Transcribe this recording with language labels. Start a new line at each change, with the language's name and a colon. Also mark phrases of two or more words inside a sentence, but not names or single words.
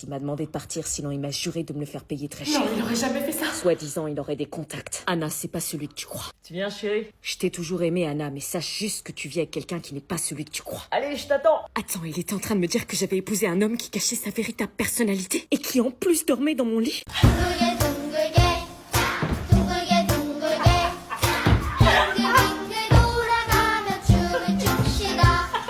French: Il m'a demandé de partir, sinon il m'a juré de me le faire payer très cher. Non, il aurait jamais fait ça. Soi-disant, il aurait des contacts. Anna, c'est pas celui que tu crois. Tu viens, chérie? Je t'ai toujours aimé, Anna, mais sache juste que tu vis avec quelqu'un qui n'est pas celui que tu crois. Allez, je t'attends. Attends, il était en train de me dire que j'avais épousé un homme qui cachait sa véritable personnalité et qui en plus dormait dans mon lit.
Korean: 둥글게 둥글게 둥글게 둥글게 빙글빙글 돌아가며 춤을 춥시다